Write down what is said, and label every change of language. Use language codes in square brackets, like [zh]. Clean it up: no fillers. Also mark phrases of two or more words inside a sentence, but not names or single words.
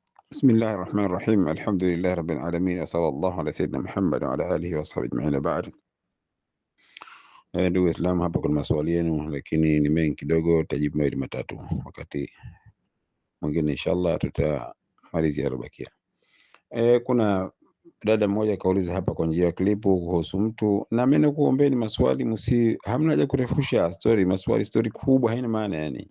[ar] بسم الله الرحمن الرحيم. الحمد لله رب العالمين، وصلى الله على سيدنا محمد وعلى آله وصحبه أجمعين. [sw] Baad, ndugu Waislamu, hapa kuna maswali yenu, lakini ni mengi kidogo, tajibu mawili matatu, wakati mwingine inshallah tutamalizia yaliyobakia. Kuna dada mmoja kauliza hapa kwa njia ya klipu kuhusu mtu, na mimi nakuombeni maswali, hamna haja kurefusha story, story kubwa haina maana yani.